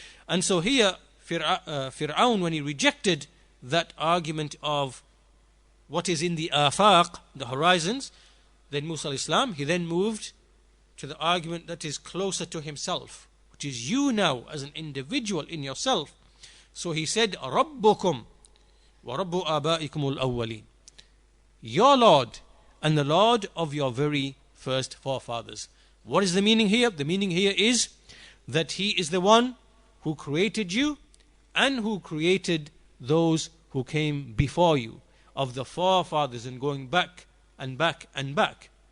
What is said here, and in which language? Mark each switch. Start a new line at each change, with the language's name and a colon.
English: And so here, Fir'aun, when he rejected that argument of what is in the afaq, the horizons, then Musa alayhi salam, he then moved to the argument that is closer to himself, which is you now as an individual in yourself. So he said,
Arabic: رَبُّكُمْ وَرَبُّ آبَائِكُمُ الْأَوَّلِينَ.
English: your Lord and the Lord of your very first forefathers. What is the meaning here? The meaning here is that He is the one who created you and who created those who came before you, of the forefathers, and going back and back and back.